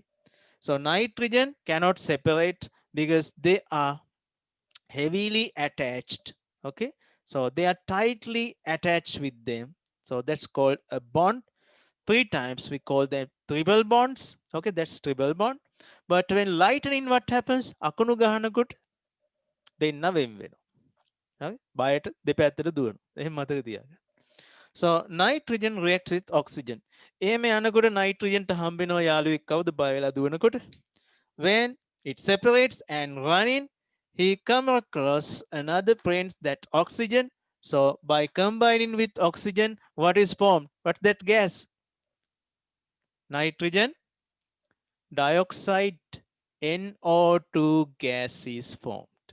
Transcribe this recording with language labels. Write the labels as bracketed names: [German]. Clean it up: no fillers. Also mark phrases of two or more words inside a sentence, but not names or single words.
[English] So nitrogen cannot separate because they are heavily attached. Okay, so they are tightly attached with them. So that's called a bond. 3 times we call them triple bonds. Okay, that's triple bond. But when lightning, what happens? [Sinhala] අකුණු ගහනකොට දෙන්න වෙන් වෙනවා. Okay, බයට දෙපැත්තට දුවනවා. එහෙම මතක තියාගන්න. [English] So nitrogen reacts with oxygen. [Sinhala] එහෙම යනකොට nitrogen ට හම්බෙනවා යාළුවෙක් කවුද බය වෙලා දුවනකොට? [English] When it separates and running, he come across another friend, that oxygen. So by combining with oxygen, what is formed? What's that gas? Nitrogen dioxide, NO2 gas is formed.